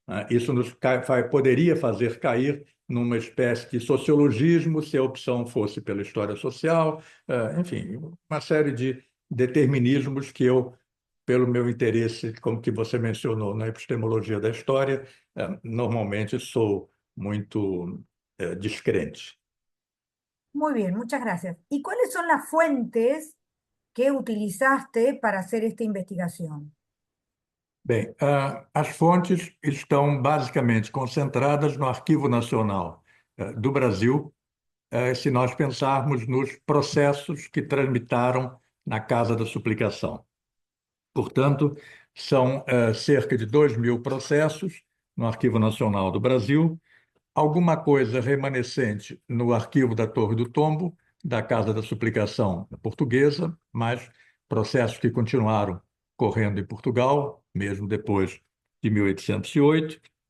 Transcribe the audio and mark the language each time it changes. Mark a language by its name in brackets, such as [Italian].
[Portuguese] Isso poderia fazer cair numa espécie de sociologismo, se a opção fosse pela história social, enfim, uma série determinismos que eu, pelo meu interesse, como que você mencionou, na epistemologia da história, normalmente sou muito descrente. [Spanish] Muy bien, muchas gracias. ¿Y cuáles son las fuentes que utilizaste para hacer esta investigación? [Portuguese] Bem, as fontes estão basicamente concentradas no Arquivo Nacional do Brasil, se nós pensarmos nos processos que tramitaram na Casa da Suplicação. Portanto, são cerca de 2.000 processos no Arquivo Nacional do Brasil, alguma coisa remanescente no Arquivo da Torre do Tombo, da Casa da Suplicação Portuguesa, mas processos que continuaram correndo em Portugal, mesmo depois de 1808.